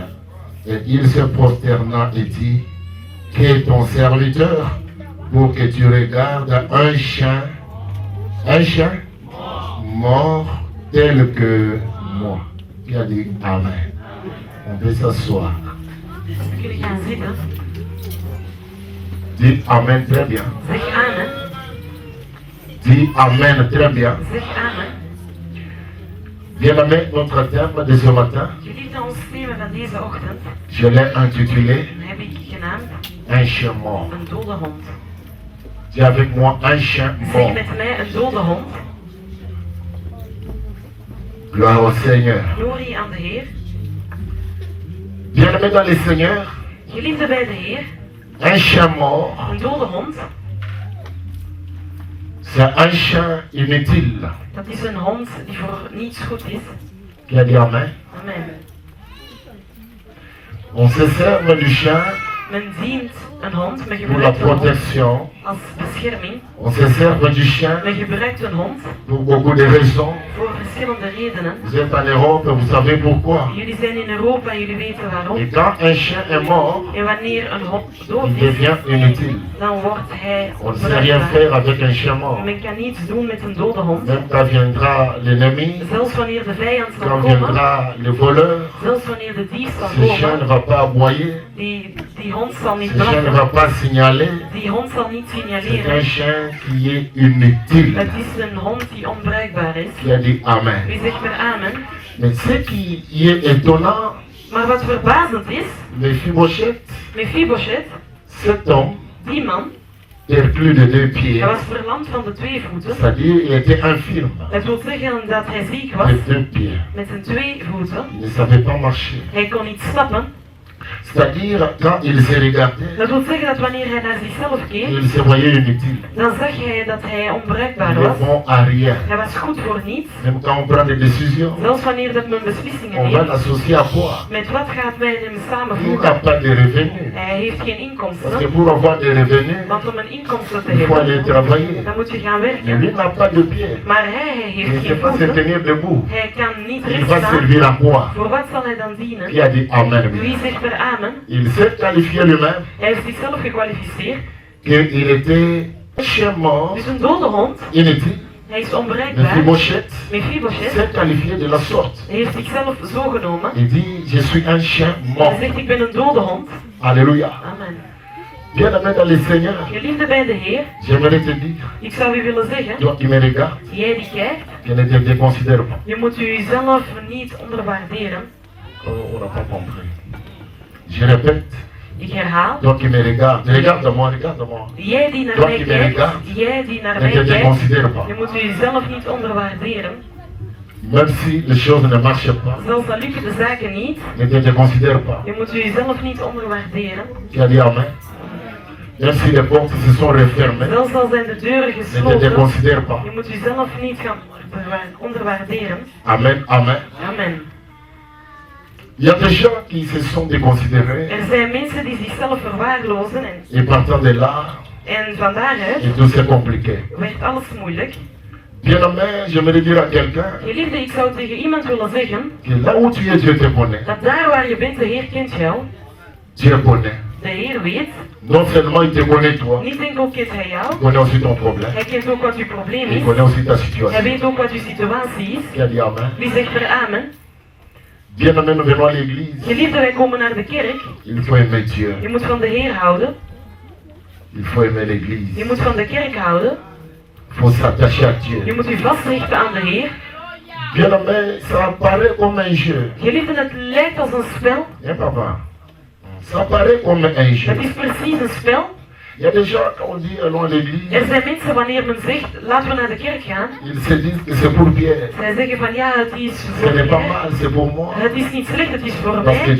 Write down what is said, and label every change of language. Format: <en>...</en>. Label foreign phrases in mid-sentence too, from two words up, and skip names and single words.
<fr>Et il se prosterna et dit, qu'est ton serviteur pour que tu regardes un chien mort tel que moi. Qui a dit Amen. On peut s'asseoir.</fr> <nl>We kunnen gaan zitten.</nl> <fr>Dis Amen très bien.</fr> <nl>Zeg amen.</nl> <fr>Dis Amen très bien.</fr> <nl>Zeg amen.</nl> <fr>Bien-aimé, notre thème de ce matin,</fr> <nl>Geliefde, ons thema van deze ochtend</nl> <fr>je l'ai intitulé</fr> <nl>heb ik genaamd</nl> <fr>Un chien mort.</fr> <nl>een dode hond.</nl> <fr>Dis avec moi un chien</fr> <nl>Zeg</nl> <fr>mort.</fr> <nl>met mij een dode hond.</nl> <fr>Gloire au Seigneur.</fr> <nl>Glorie aan de Heer.</nl> <fr>Bien-aimé dans le Seigneur,</fr> <nl>Geliefde bij de Heer,</nl> <fr>un chien mort,</fr> <nl>een dode hond,</nl> <fr>c'est un chien inutile.</fr> <nl>dat is een hond die voor niets goed is.</nl> <fr>Qui a dit Amen. Amen. On se sert du chien</fr> <nl>Men dient een hond, men</nl> <fr>pour la</fr> <nl>gebruikt een hond</nl> <fr>protection.</fr> <nl>als bescherming.</nl> <fr>On se sert du chien</fr> <nl>Men gebruikt een hond</nl> <fr>pour beaucoup de raisons.</fr> <nl>voor verschillende redenen.</nl> <fr>Vous êtes en Europe, vous savez pourquoi.</fr> <nl>Jullie zijn in Europa en jullie weten waarom.</nl> <fr>Et quand un chien est mort,</fr> <nl>En wanneer een hond dood</nl> <fr>il</fr> <nl>is,</nl> <fr>devient inutile.</fr> <nl>dan wordt hij</nl> <fr>On ne sait rien</fr> <nl>onbruikbaar.</nl> <fr>faire avec un chien mort.</fr> <nl>Men kan niets doen met een dode hond.</nl> <fr>Même quand viendra l'ennemi,</fr> <nl>Zelfs wanneer de vijand zal</nl> <fr>quand</fr> <nl>komen,</nl> <fr>viendra le voleur,</fr> <nl>zelfs wanneer de dief zal</nl> <fr>ce chien ne</fr> <nl>komen,</nl> <fr>va pas aboyer,</fr> <nl>die hond zal niet</nl> <fr>ce chien ne va</fr> <nl>blaffen.</nl> <fr>pas signaler.</fr> <nl>Die hond zal niet</nl> <fr>C'est un</fr> <nl>signaleren.</nl> <fr>chien qui est inutile.</fr> <nl>Het is een hond die onbruikbaar is.</nl> <fr>Qui a dit Amen.</fr> <nl>Wie zegt maar amen?</nl> <fr>Mais ce qui est étonnant,</fr> <nl>Maar wat verbazend is,</nl> <fr>Mephibosheth,</fr> <nl>Mephibosheth,</nl> <fr>cet homme,</fr> <nl>die man,</nl> <fr>perclus de 2 pieds,</fr> <nl>hij was verlamd van de twee voeten.</nl> <fr>c'est-à-dire il était infirme</fr> <nl>Het wil zeggen dat hij ziek was</nl> <fr>de 2 pieds.</fr> <nl>met zijn twee voeten.</nl> <fr>Il ne savait pas marcher.</fr> <nl>Hij kon niet stappen.</nl> <fr>C'est-à-dire quand il se regardait,</fr> <nl>Dat wil zeggen dat wanneer hij naar zichzelf keek,</nl> <fr>il se voyait inutile.</fr> <nl>dan zag hij dat hij onbruikbaar</nl> <fr>Il est</fr> <nl>was.</nl> <fr>bon à rien.</fr> <nl>Hij was goed voor niets.</nl> <fr>Même quand on prend des décisions,</fr> <nl>Zelfs wanneer dat men beslissingen</nl> <fr>on va</fr> <nl>neemt.</nl> <fr>l'associer à quoi?</fr> <nl>Met wat gaat men hem</nl> <fr>Il n'a</fr> <nl>samenvoegen?</nl> <fr>pas de revenus.</fr> <nl>Hij heeft geen</nl> <fr>Parce que</fr> <nl>inkomsten.</nl> <fr>pour avoir des revenus,</fr> <nl>Want om een inkomsten te</nl> <fr>il faut aller</fr> <nl>hebben,</nl> <fr>travailler.</fr> <nl>dan moet je gaan</nl> <fr>Mais lui</fr> <nl>werken.</nl> <fr>n'a pas de pieds.</fr> <nl>Maar hij</nl> <fr>Il ne</fr> <nl>heeft</nl> <fr>sait</fr> <nl>geen</nl> <fr>pas se</fr> <nl>voeten.</nl> <fr>tenir debout.</fr> <nl>Hij kan niet</nl> <fr>Il</fr> <nl>recht</nl> <fr>va</fr> <nl>staan.</nl> <fr>servir à quoi?</fr> <nl>Voor wat zal hij dan</nl> <fr>Qui</fr> <nl>dienen?</nl> <fr>a dit Amen?</fr> <nl>Wie zegt er amen?</nl> <fr>Il s'est qualifié lui-même</fr> <nl>Hij heeft zichzelf gekwalificeerd.</nl> <fr>qu'il était un chien mort,</fr> <nl>Dus een dode hond.</nl> <fr>inutile.</fr> <nl>Hij is onbereikbaar.</nl> <fr>Mephibosheth</fr> <nl>Mephibosheth</nl> <fr>s'est qualifié de la sorte.</fr> <nl>heeft zichzelf zo genomen.</nl> <fr>Il dit, je suis un chien</fr> <nl>Hij</nl> <fr>mort.</fr> <nl>zegt, ik ben een dode hond.</nl> <fr>Alléluia.</fr> <nl>Amen.</nl> <fr>Bien-aimé dans le Seigneur,</fr> <nl>Geliefde bij de Heer,</nl> <fr>j'aimerais te dire,</fr> <nl>ik zou u willen zeggen,</nl> <fr>toi qui me regardes,</fr> <nl>jij die kijkt,</nl> <fr>que ne te déconsidère pas.</fr> <nl>je moet jezelf niet onderwaarderen.</nl> <fr>Oh, on n'a pas compris. Je répète,</fr> <nl>Ik herhaal,</nl> <fr>toi qui me regardes, regarde-moi, regarde-moi.</fr> <nl>jij die naar</nl> <fr>Toi</fr> <nl>mij</nl> <fr>qui me</fr> <nl>kijkt,</nl> <fr>regardes,</fr> <nl>jij die naar</nl> <fr>ne</fr> <nl>mij</nl> <fr>te</fr> <nl>kijkt,</nl> <fr>déconsidère pas.</fr> <nl>je moet jezelf niet onderwaarderen.</nl> <fr>Même si les choses ne marchent pas,</fr> <nl>Zelfs al lukken de zaken niet,</nl> <fr>ne te déconsidère pas.</fr> <nl>je moet jezelf niet onderwaarderen.</nl> <fr>Qui a dit Amen? Même si les portes se sont refermées,</fr> <nl>Zelfs al zijn de deuren</nl> <fr>ne te</fr> <nl>gesloten,</nl> <fr>déconsidère pas.</fr> <nl>je moet jezelf niet gaan onderwaarderen.</nl> <fr>Amen, amen.</fr> <nl>Amen.</nl> <fr>Il y a des gens qui se sont déconsidérés</fr> <nl>Er zijn mensen die zichzelf verwaarlozen</nl> <fr>et partant de là,</fr> <nl>en van daaruit</nl> <fr>et tout c'est compliqué.</fr> <nl>werd alles moeilijk.</nl> <fr>Bien-aimé, j'aimerais dire à quelqu'un</fr> <nl>Geliefde, ik zou tegen iemand willen zeggen</nl> <fr>que là où tu es, Dieu te connaît.</fr> <nl>dat daar waar je bent, de Heer kent jou.</nl> <fr>Dieu connaît.</fr> <nl>De Heer weet,</nl> <fr>Non seulement il te connaît toi,</fr> <nl>niet enkel kent hij jou,</nl> <fr>il connaît aussi ton problème.</fr> <nl>hij kent ook wat uw probleem</nl> <fr>Il</fr> <nl>is.</nl> <fr>connaît aussi ta</fr> <nl>Hij</nl> <fr>situation.</fr> <nl>weet ook wat uw situatie is.</nl> <fr>Qui a dit Amen?</fr> <nl>Wie zegt er amen?</nl> <fr>Bien-aimé, nous venons à l'église.</fr> <nl>Geliefde, wij komen naar de kerk.</nl> <fr>Il faut aimer Dieu.</fr> <nl>Je moet van de Heer houden.</nl> <fr>Il faut aimer l'église.</fr> <nl>Je moet van de kerk houden.</nl> <fr>Il faut s'attacher à</fr> <nl>Je</nl> <fr>Dieu.</fr> <nl>moet u vastrichten aan de Heer.</nl> <fr>Bien-aimé, ça paraît comme un jeu.</fr> <nl>Geliefde, het lijkt als een spel.</nl> <fr>Hein, papa? Ça paraît comme un jeu.</fr> <nl>Het is precies een spel.</nl> <fr>Il y a des gens, quand on dit allons à l'église,</fr> <nl>Er zijn mensen wanneer men zegt, laten we naar de kerk gaan.</nl> <fr>ils se disent que c'est pour Pierre.</fr> <nl>Zij zeggen van ja, het is</nl> <fr>Ce</fr> <nl>voor</nl> <fr>n'est pas</fr> <nl>mij.</nl> <fr>mal, c'est pour moi.</fr> <nl>Het is niet slecht, het is voor</nl> <fr>Parce que</fr> <nl>mij.</nl>